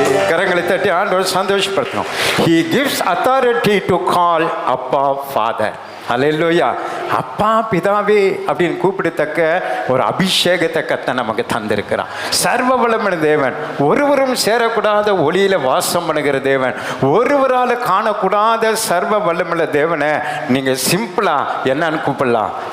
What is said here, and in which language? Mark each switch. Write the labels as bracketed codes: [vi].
[ta] கரங்களை தட்டி ஆண்டவர் சந்தோஷப்படுத்தணும். [en] He gives authority to call அப்பா father. [ta] அல்லேலூயா. அப்பா பிதாவே அப்படின்னு கூப்பிடத்தக்க ஒரு அபிஷேகத்தை கர்த்தர் நமக்கு தந்திருக்கிறான். சர்வ வல்லமையுள்ள தேவன், ஒருவரும் சேரக்கூடாத ஒளியில வாசம் பண்ணுகிற தேவன், ஒருவரால் காணக்கூடாத சர்வ வல்லமையுள்ள தேவனை நீங்க சிம்பிளா என்னன்னு கூப்பிடலாம்?